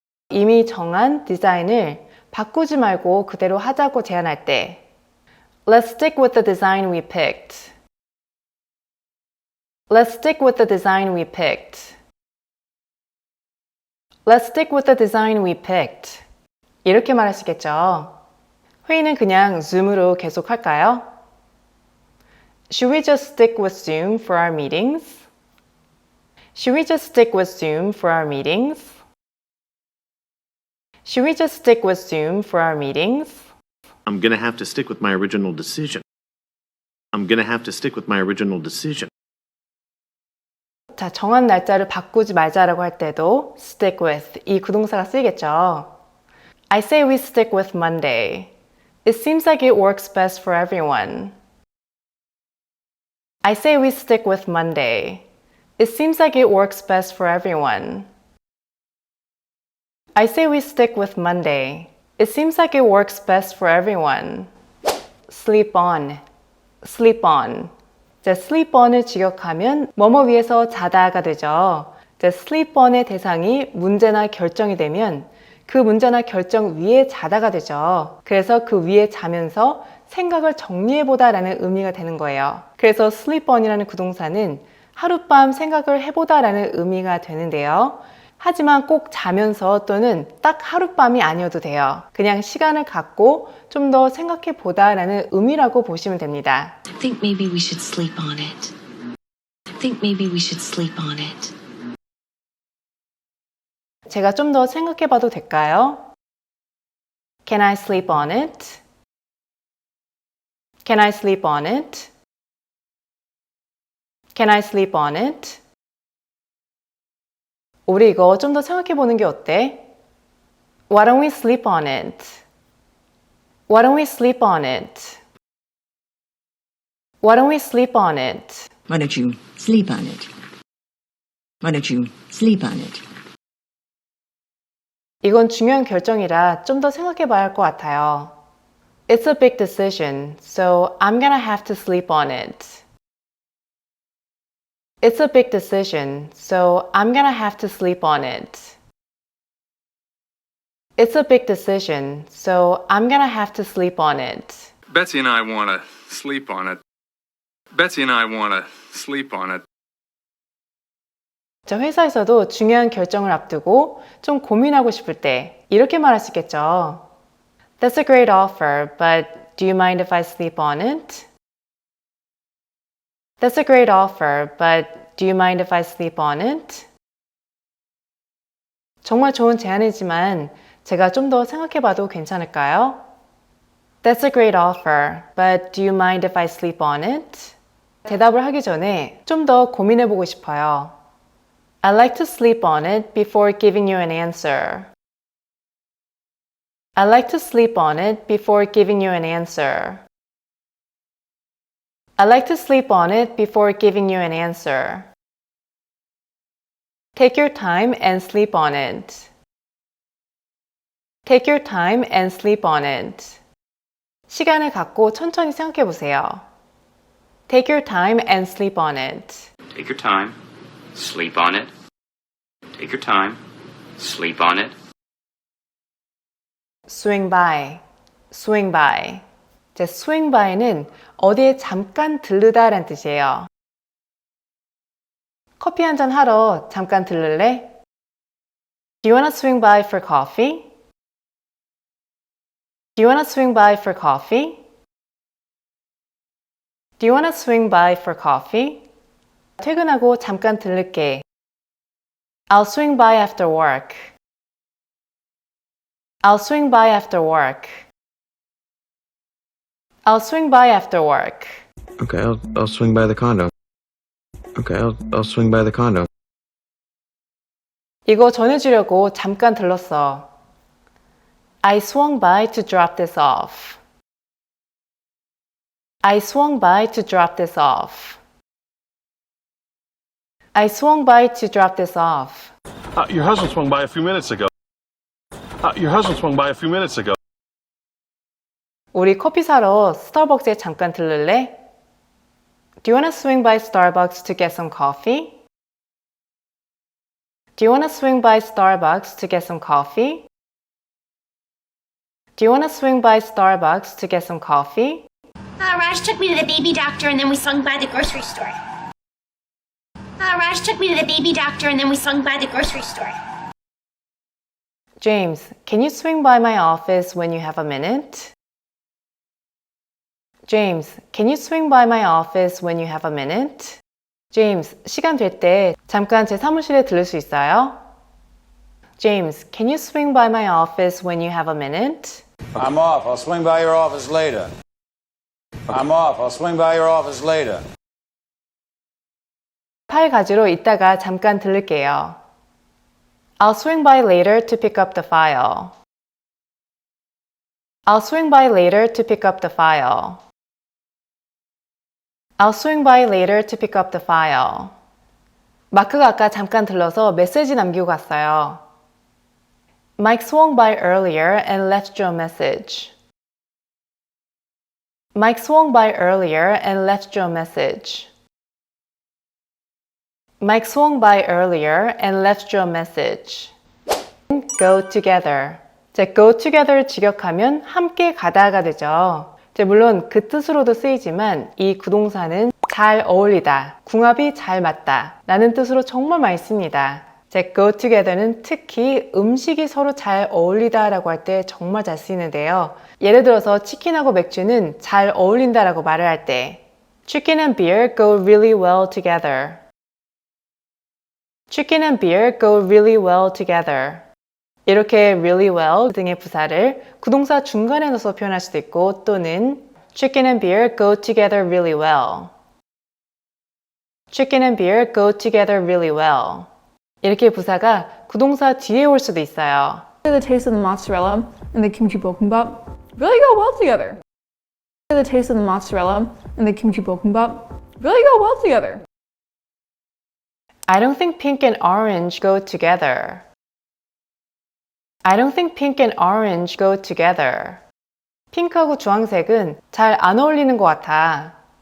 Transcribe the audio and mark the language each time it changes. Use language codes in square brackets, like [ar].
[ko] 이미 정한 디자인을 바꾸지 말고 그대로 하자고 제안할 때 [en] Let's stick with the design we picked. Let's stick with the design we picked. Let's stick with the design we picked. [ko] 이렇게 말하시겠죠. 회의는 그냥 Zoom으로 계속 할까요? [en] Should we just stick with Zoom for our meetings? Should we just stick with Zoom for our meetings? Should we just stick with Zoom for our meetings? I'm gonna have to stick with my original decision. I'm gonna have to stick with my original decision. [ko] 자, 정한 날짜를 바꾸지 말자라고 할 때도 stick with 이 구동사가 쓰이겠죠. [en] I say we stick with Monday. It seems like it works best for everyone. I say we stick with Monday. It seems like it works best for everyone. I say we stick with Monday. It seems like it works best for everyone. sleep on, sleep on. [ko] 자, sleep on을 직역하면 뭐뭐 위에서 자다가 되죠. 자, sleep on의 대상이 문제나 결정이 되면 그 문제나 결정 위에 자다가 되죠. 그래서 그 위에 자면서 생각을 정리해보다 라는 의미가 되는 거예요. 그래서 sleep on이라는 구동사는 하룻밤 생각을 해보다 라는 의미가 되는데요. 하지만 꼭 자면서 또는 딱 하룻밤이 아니어도 돼요. 그냥 시간을 갖고 좀 더 생각해보다 라는 의미라고 보시면 됩니다. [en] I think maybe we should sleep on it. I think maybe we should sleep on it. [ko] 제가 좀 더 생각해봐도 될까요? [en] Can I sleep on it? Can I sleep on it? Can I sleep on it? [ko] 우리 이거 좀 더 생각해보는 게 어때? [en] Why don't we sleep on it? Why don't we sleep on it? Why don't we sleep on it? Why don't you sleep on it? Why don't you sleep on it? [ko] 이건 중요한 결정이라 좀 더 생각해봐야 할 것 같아요. [en] It's a big decision, so I'm gonna have to sleep on it. It's a big decision, so I'm gonna have to sleep on it. It's a big decision, so I'm gonna have to sleep on it. Betsy and I want to sleep on it. Betsy and I want to sleep on it. [ko] 저 회사에서도 중요한 결정을 앞두고 좀 고민하고 싶을 때 이렇게 말할 수 있겠죠. [en] That's a great offer, but do you mind if I sleep on it? That's a great offer, but do you mind if I sleep on it? [ko] 정말 좋은 제안이지만 제가 좀 더 생각해봐도 괜찮을까요? [en] That's a great offer, but do you mind if I sleep on it? [ko] 대답을 하기 전에 좀 더 고민해보고 싶어요. [en] I'd like to sleep on it before giving you an answer. I'd like to sleep on it before giving you an answer. I'd like to sleep on it before giving you an answer. Take your time and sleep on it. Take your time and sleep on it. [ko] 시간을 갖고 천천히 생각해 보세요. [en] Take your time and sleep on it. Take your time. Sleep on it. Take your time. Sleep on it. Swing by. Swing by. [ko] 자, swing by는 어디에 잠깐 들르다 라는 뜻이에요. 커피 한잔 하러 잠깐 들를래? [en] Do you wanna swing by for coffee? Do you wanna swing by for coffee? Do you wanna swing by for coffee? [ko] 퇴근하고 잠깐 들를게. [en] I'll swing by after work. I'll swing by after work. I'll swing by after work. Okay, I'll swing by the condo. Okay, I'll swing by the condo. [ko] 이거 전해주려고 잠깐 들렀어. [en] I swung by to drop this off. I swung by to drop this off. I swung by to drop this off. Your husband swung by a few minutes ago. Your husband swung by a few minutes ago. [ko] 우리 커피 사러 스타벅스에 잠깐 들를래? [en] Do you wanna swing by Starbucks to get some coffee? Do you wanna swing by Starbucks to get some coffee? Do you wanna swing by Starbucks to get some coffee? Raj took me to the baby doctor and then we swung by the grocery store. Raj took me to the baby doctor and then we swung by the grocery store. James, can you swing by my office when you have a minute? James, can you swing by my office when you have a minute? [ko] James, 시간 될 때 잠깐 제 사무실에 들를 수 있어요? [en] James, can you swing by my office when you have a minute? I'm off. I'll swing by your office later. I'm off. I'll swing by your office later. [ko] 파일 가지러 이따가 잠깐 들를게요. [en] I'll swing by later to pick up the file. I'll swing by later to pick up the file. I'll swing by later to pick up the file. [ko] 마크가 아까 잠깐 들러서 메시지 남기고 갔어요. [en] Mike swung by earlier and left Joe a message. Mike swung by earlier and left Joe a message. Mike swung by earlier and left Joe a message. Go together. [ko] 자, go together를 직역하면 함께 가다가 되죠. 자, 물론 그 뜻으로도 쓰이지만 이 구동사는 잘 어울리다, 궁합이 잘 맞다 라는 뜻으로 정말 많이 씁니다. 자, go together는 특히 음식이 서로 잘 어울리다 라고 할 때 정말 잘 쓰이는데요. 예를 들어서 치킨하고 맥주는 잘 어울린다 라고 말을 할 때 [en] Chicken and beer go really well together. Chicken and beer go really well together. [ko] 이렇게 really well 등의 부사를 구동사 중간에 넣어서 표현할 수도 있고 또는 [en] Chicken and beer go together really well. Chicken and beer go together really well. [ko] 이렇게 부사가 구동사 뒤에 올 수도 있어요. [en] The taste of the mozzarella and the kimchi bokkeumbap really go well together. The taste of the mozzarella and the kimchi bokkeumbap really go well together. I don't think pink and orange go together. I don't think pink and orange go together. [ko] 핑크하고 주황색은 잘 안 어울리는 것 같아.